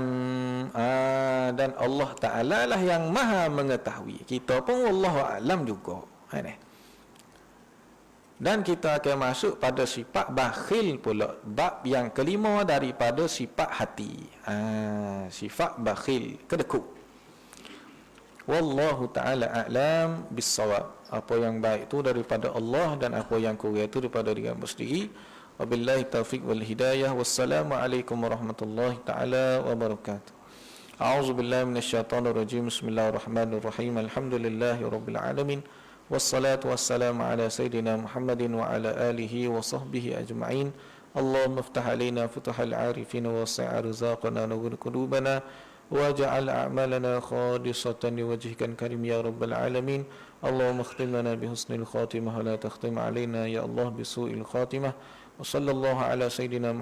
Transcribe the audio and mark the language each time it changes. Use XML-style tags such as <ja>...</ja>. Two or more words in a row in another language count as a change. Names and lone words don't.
<ms>Dan Allah Ta'ala lah yang maha mengetahui. Kita pun</ms> <ar>والله أعلم</ar> <ms>juga. Dan kita akan masuk pada sifat bakhil pula. Bab yang kelima daripada sifat hati. Sifat bakhil, kedekut.</ms> <ar>والله تعالى أعلم بالصواب.</ar> <ms>Apa yang baik itu daripada Allah dan apa yang kurang itu daripada diri hamba sendiri.</ms> <ar>وبالله التوفيق والهداية. والسلام عليكم ورحمة الله تعالى وبركاته. أعوذ بالله من الشيطان الرجيم. بسم الله الرحمن الرحيم. الحمد لله رب العالمين. والصلاة والسلام على سيدنا محمد وعلى آله وصحبه أجمعين. اللهم افتح علينا فتوح العارفين ووسع أرزاقنا ونور قلوبنا واجعل أعمالنا خالصة لوجهك الكريم يا رب العالمين. اللهم اختم لنا بحسن الخاتمة ولا تختم علينا يا الله بسوء الخاتمة. وصلى الله على سيدنا</ar>